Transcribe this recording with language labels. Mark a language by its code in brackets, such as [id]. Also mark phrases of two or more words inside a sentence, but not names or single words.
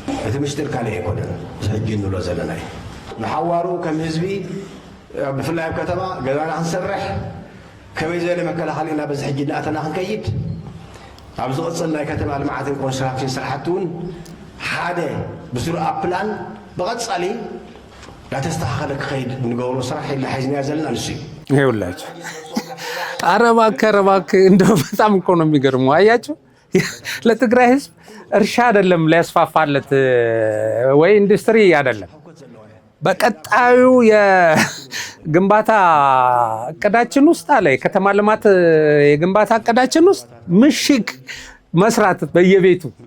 [ti] እቲ ምሽጢር ካልእ ኣይኮነን ሕጂ እንብሎ ዘለና እዩ ንሓዋሩ ከም ህዝቢ ብፍላይ ኣብ ከተማ ገዛና ክንሰርሕ ከመይ ዝበለ መከላኸሊ ኢና በዚ ሕጂ እናኣተና ክንከይድ ኣብ ዝቕፅል ናይ ከተማ ልምዓትን ኮንስትራክሽን ስራሕቲ እውን ሓደ ብስሩዕ ኣብ ፕላን ብቐፃሊ ናተስተኻኸለ ክኸይድ ንገብሮ ስራሕ ኢልና ሒዝናዮ ዘለና ንሱ እዩ [am] ይኸውላችሁ ኧረ እባክህ እንደው በጣም እኮ ነው የሚገርመው አያችሁ ለትግራይ ህዝብ እርሻ አይደለም ሊያስፋፋለት ወይ ኢንዱስትሪ አይደለም በቀጣዩ የግንባታ እቅዳችን ውስጥ አለ የከተማ ልማት የግንባታ እቅዳችን ውስጥ ምሽግ መስራት በየቤቱ